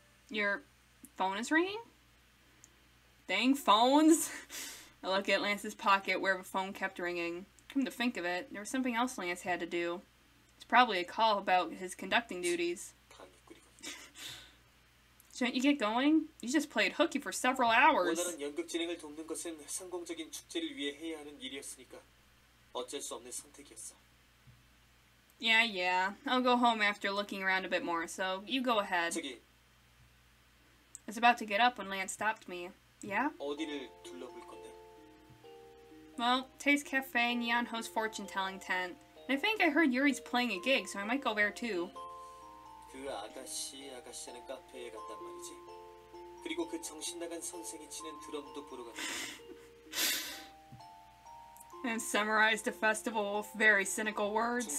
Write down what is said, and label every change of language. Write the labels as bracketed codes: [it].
[en] Your phone is ringing? Dang phones! I look at Lance's pocket where the phone kept ringing. Come to think of it, there was something else Lance had to do. It's probably a call about his conducting duties. [ko] 방귀 [en] Shouldn't you get going? You just played hooky for several hours. [ko] 원활한 연극 진행을 돕는 것은 성공적인 축제를 위해 해야 하는 일이었으니까 어쩔 수 없는 선택이었어. [en] Yeah. I'll go home after looking around a bit more, so you go ahead. [ko] 저기 [en] I was about to get up when Lance stopped me. Yeah? [ko] 어디를 둘러볼 건데? [en] Well, Taste Cafe, Neon Host fortune-telling tent. And I think I heard Yuri's playing a gig, so I might go there too. [ko] 그 아가씨는 카페에 간단 말이지. 그리고 그 정신 나간 선생이 치는 드럼도 보러 간다. [en] And summarized the festival with very cynical words.